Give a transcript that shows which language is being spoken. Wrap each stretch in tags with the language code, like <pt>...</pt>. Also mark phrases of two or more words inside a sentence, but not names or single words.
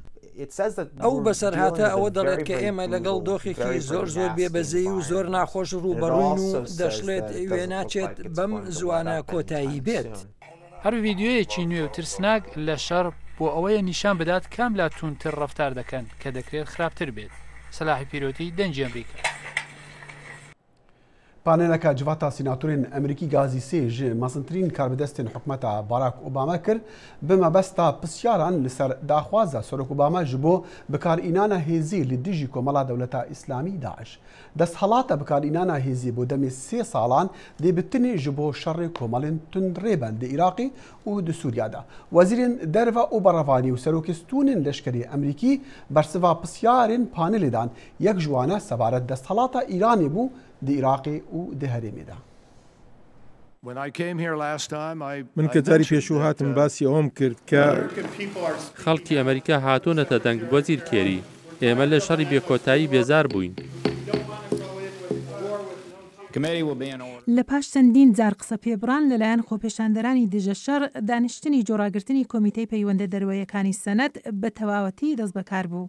<ckb>ئەو بەسەرهاتە ئەوە دەڵێت کە ئێمە لەگەڵ دۆخێکی زۆر بێبەزەی و زۆر ناخۆش ڕووبەڕووین و دەشڵێت وێ ناچێت بەم زوانە کۆتایی بێت. هەر ڤیددیۆیەکی نوێ و ترسناک لە شەڕ بۆ ئەوەیە نیشان بدات کام لا تونتر ڕەفتار دەکەن کە دەکرێت خراپتر بێت. سەلاحی پیرۆتی دەنجی ئەمریکا.</ckb> <ku>پانێلەکە جڤاتە سیناتورên ئەمریکی گازی سێ ji mezintirîn karbidestên hikûmeta Barack Obama kir bi mebesta pisyaran li ser daxwaza Serok Obama ji bo bikarînana hêzî li dijî Komela Dewleta İslamî Daeş. Desthelata bikarînana hêzî bo demê 3 salan dê bi tinê ji bo şerê komelên tundrêben di Iraqê û di Sûriya de. Wezîrên Derve û Berevanî û serokestûnên leşkerê Emerîkî bersiva pisyarên panelê dan yek ji wan sebaret desthelata Îranê bû di Iraqê û di herêmê de.</ku> <ckb>من کە جاری پێشوو هاتم باسی ئەوم کرد کە خەڵکی ئەمریکا هاتوونەتە دەنگ وەزیر کێری. ئێمە لە شەڕی بێکۆتایی بێزار بووین. لە پاش چەندین جار قسە پێبڕان لەلایەن خۆپێشاندەرانی دژە شەڕ دانیشتنی جۆراگرتنی کۆمیتەی پەیوەندە دەروەیەکانی سەنەد بە تەواوەتی دەست بەکار بوو.</ckb>